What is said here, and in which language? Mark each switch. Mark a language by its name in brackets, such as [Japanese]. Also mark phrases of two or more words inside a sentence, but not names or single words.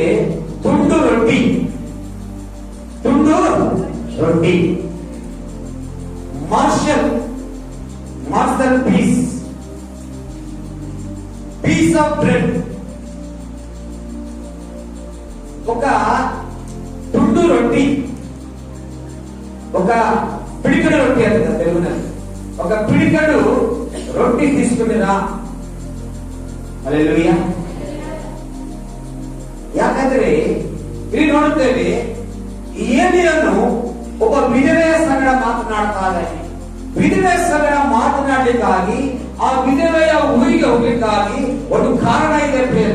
[Kannada] ತುಂಡು ರೊಟ್ಟಿ, ತುಂಡು ರೊಟ್ಟಿ, [English] morsel piece of bread. [Kannada] ఒక ತುಂಡು ರೊಟ್ಟಿ, [Telugu] ఒక పిడికడు రొట్టి అంటారు తెలుగుನಲ್ಲಿ. ఒక పిడికడు రొట్టి తీసుకునిరా. [Kannada] ಹಲ್ಲೆಲೂಯಾ. ಯಾಕಂದ್ರೆ ಇಲ್ಲಿ ನೋಡುತ್ತೇವೆ ಏಲಿಯನು ಒಬ್ಬ ವಿಧವೆಯ ಸಂಗಡ ಮಾತನಾಡ್ತಾ ಇದ್ದಾನೆ. ವಿಧವೆಯ ಸಂಗಡ ಮಾತನಾಡಲಿಕ್ಕಾಗಿ, ಆ ವಿಧವೆಯ ಊರಿಗೆ ಹೋಗ್ಲಿಕ್ಕಾಗಿ ಒಂದು ಕಾರಣ ಇದೆ ಪ್ರಿಯರೇ.